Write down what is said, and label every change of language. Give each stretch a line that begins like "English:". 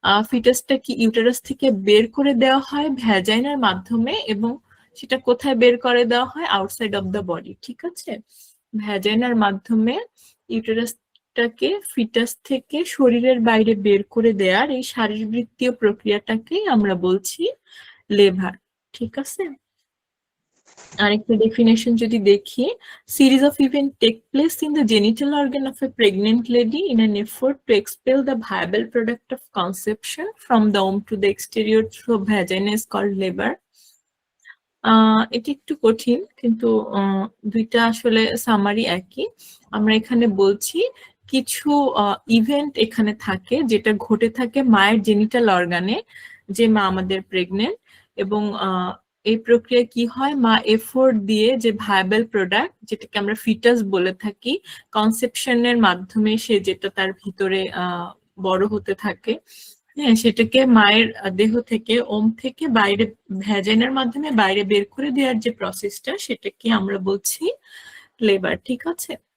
Bangla: ফিটাসটা কি ইউটেরাস থেকে বের করে দেওয়া হয় ভ্যাজাইনার মাধ্যমে, এবং সেটা কোথায় বের করে দেওয়া হয়?
English: Outside of the body.
Bangla: ঠিক আছে, ভ্যাজাইনার মাধ্যমে ইউটেরাসটাকে ফিটাস থেকে শরীরের বাইরে বের করে দেওয়ার এই শারীরবৃত্তীয় প্রক্রিয়াটাকেই আমরা বলছি লেবার। ঠিক আছে, আরেকটা ডেফিনেশন যদি দেখি,
English: series of events take place in the genital organ of a pregnant lady in an effort to expel the viable product of conception from the womb to the exterior through vagina is called labor.
Bangla: এটি একটু কঠিন, কিন্তু দুইটা আসলে summary একই। আমরা এখানে বলছি কিছু ইভেন্ট এখানে থাকে যেটা ঘটে থাকে মায়ের জেনিটাল অর্গানে, যে মা আমাদের প্রেগনেন্ট, এবং এই প্রক্রিয়া কি হয়, মা এফোর্ট দিয়ে যে ভায়াবল প্রোডাক্ট যেটাকে আমরা ফিটাস বলে থাকি, কনসেপশনের মাধ্যমে সে যেটা তার ভিতরে বড় হতে থাকে, হ্যাঁ, সেটাকে মায়ের দেহ থেকে, ওম থেকে বাইরে ভ্যাজাইনার মাধ্যমে বাইরে বের করে দেওয়ার যে প্রসেসটা, সেটাকে আমরা বলছি লেবার। ঠিক আছে,